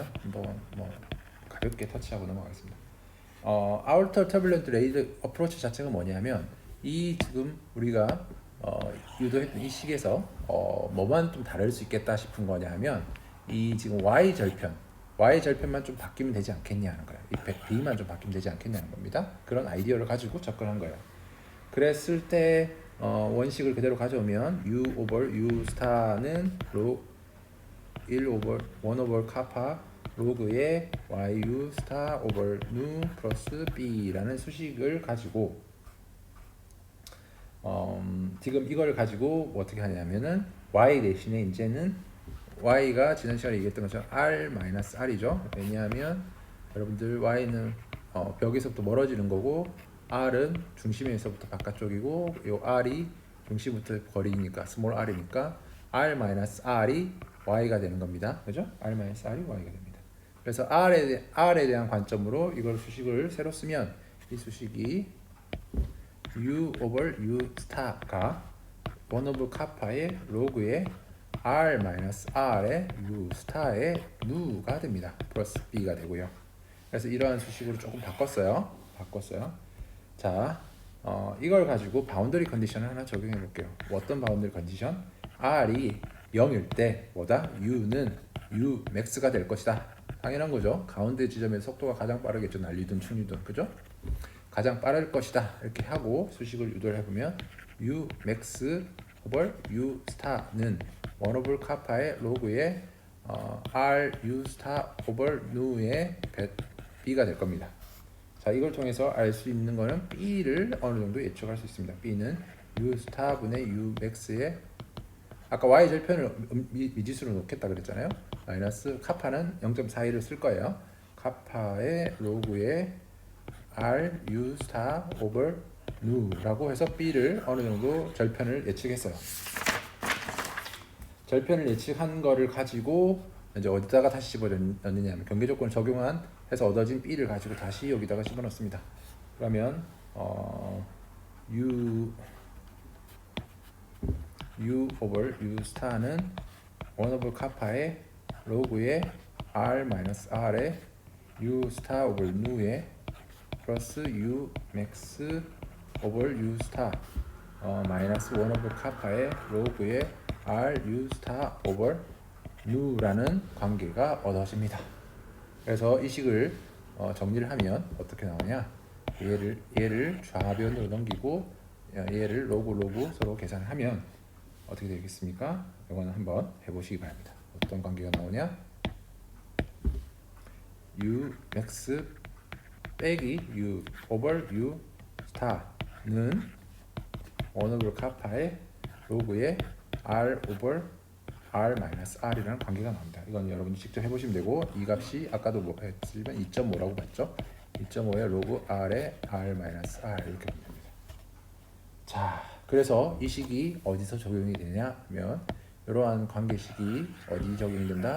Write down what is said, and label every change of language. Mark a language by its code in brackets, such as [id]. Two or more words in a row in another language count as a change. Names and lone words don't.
[ko] 뭐 가볍게 터치하고 넘어가겠습니다. 아우터 터뷸런트 레이어 어프로치 자체가 뭐냐면 이 지금 우리가 유도했던 이 식에서 뭐만 좀 다를 수 있겠다 싶은 거냐면 이 지금 y 절편만 좀 바뀌면 되지 않겠냐 하는 거예요. 이 b만 좀 바뀌면 되지 않겠냐는 겁니다. 그런 아이디어를 가지고 접근한 거예요. 그랬을 때 원식을 그대로 가져오면 [en] u over u [ko] 스타는 [en] 1 over [ko] 카파 로그의 yu 스타 [en] over nu [ko] 플러스 b라는 수식을 가지고 지금 이걸 가지고 어떻게 하냐면은 y 대신에 이제는 y가 지난 시간에 얘기했던 것처럼 r-r이죠. 왜냐하면 여러분들 y는 벽에서부터 멀어지는 거고 r은 중심에서부터 바깥쪽이고 요 r이 중심부터 거리니까 스몰 r이니까 r-r이 y가 되는 겁니다. 그죠? r-r이 y가 됩니다. 그래서 r에 대한 관점으로 이걸 수식을 새로 쓰면 이 수식이 [en] u over u star [ko] 가 [en] 1 over kappa [ko] 의 로그의 r-r의 u star의 nu가 됩니다. 플러스 b가 되고요. 그래서 이러한 수식으로 조금 바꿨어요. 자, 이걸 가지고 바운더리 컨디션을 하나 적용해 볼게요. 어떤 바운더리 컨디션? r이 0일 때 뭐다? u는 u max가 될 것이다. 당연한 거죠. 가운데 지점의 속도가 가장 빠르겠죠. 난리든 충리든, 그죠? 가장 빠를 것이다. 이렇게 하고 수식을 유도를 해보면 [en] u max over u star [ko] 는 [en] 1 over kappa [ko] 의 로그의 [en] r u star over nu [ko] 의 b가 될 겁니다. 자, 이걸 통해서 알 수 있는 거는 b를 어느 정도 예측할 수 있습니다. b는 [en] u star [ko] 분의 u max의 아까 y 절편을 미지수로 놓겠다 그랬잖아요. 마이너스 카파는 0.41을 쓸 거예요. 카파의 로그의 [en] r u star over nu [ko] 라고 해서 b를 어느 정도 절편을 예측했어요. 절편을 예측한 거를 가지고 이제 어디다가 다시 집어넣느냐 하면 경계 조건을 적용한 해서 얻어진 b를 가지고 다시 여기다가 집어넣습니다. 그러면 [en] u over u star [ko] 는 [en] 1 over kappa [ko] 의 로그의 r-r의 [en] u star over nu [ko] 의 플러스 [en] u max over u star [ko] 마이너스 [en] 1 over kappa [ko] 의 로그의 [en] r u star over nu [ko] 라는 관계가 얻어집니다. 그래서 이 식을 정리를 하면 어떻게 나오냐? 얘를 좌변으로 넘기고 얘를 로그 서로 계산하면 어떻게 되겠습니까? 이거는 한번 해보시기 바랍니다. 어떤 관계가 나오냐? [en] u max [ko] 빼기 [en] u over u star [ko] 는 [en] 1 over kappa [ko] 의 로그의 [en] r over r-r [ko] 이라는 관계가 나옵니다. 이건 여러분이 직접 해보시면 되고 이 값이 아까도 뭐 했으면 2.5라고 봤죠? 2.5의 로그 r의 r-r 이렇게 보면 됩니다. 자, 그래서 이 식이 어디서 적용이 되냐 하면 이러한 관계식이 어디 적용이 된다?